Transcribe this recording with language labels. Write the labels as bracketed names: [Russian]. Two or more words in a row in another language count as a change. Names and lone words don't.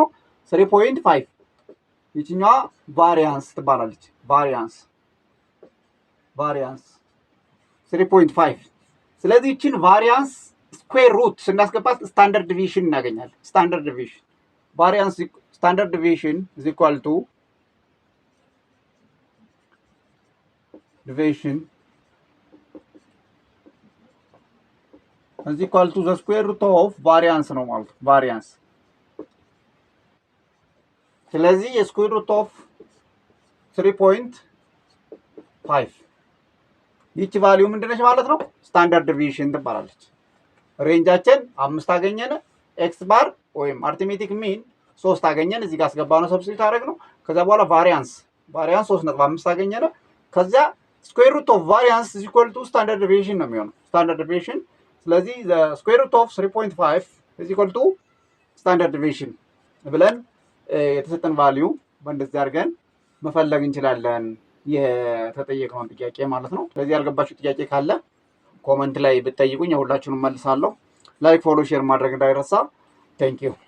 [Amharic] 3.5 ይቺኛዋ ቫሪያንስ ትባላለች። ቫሪያንስ 3.5 ስለዚህ ይቺን ቫሪያንስ [English] square root [Amharic] ስናስገባት [English] standard deviation [Amharic] እናገኛለን። [English] standard deviation variance standard deviation is equal to the square root of variance [Amharic] ነው ማለት ቫሪያንስ። ስለዚህ [English] የ square root of [Amharic] 3.5 ይቺ ቫልዩ ምንድነች ማለት ነው? [English] standard deviation [Amharic] ትባላለች። ሬንጃችን 5 አገኘን። [English] x bar [Amharic] ወይም [English] arithmetic mean [Amharic] 3 አገኘን። እዚህ ጋር አስገባነው ሰብስቲት አደረግነው። ከዛ በኋላ ቫሪያንስ 3.5 አገኘን። ከዛ [English] square root of variance is equal to standard deviation [Amharic] ነው የሚሆነው። [English] standard deviation [Amharic] ስለዚህ [English] the square root of 3.5 is equal to standard deviation [Amharic] ብለን የተሰጠን ቫልዩ በእንደዚህ አድርገን መፈለግ እንችላለን። የተጠየቀውን ጥያቄ ማለት ነው። ስለዚህ ያልገባችሁ ጥያቄ ካለ ኮመንት ላይ ብትጠይቁኝ ሁላችሁንም መልሳለሁ። [English] like follow share [Amharic] ማድረግ እንዳይረሳ። [English] thank you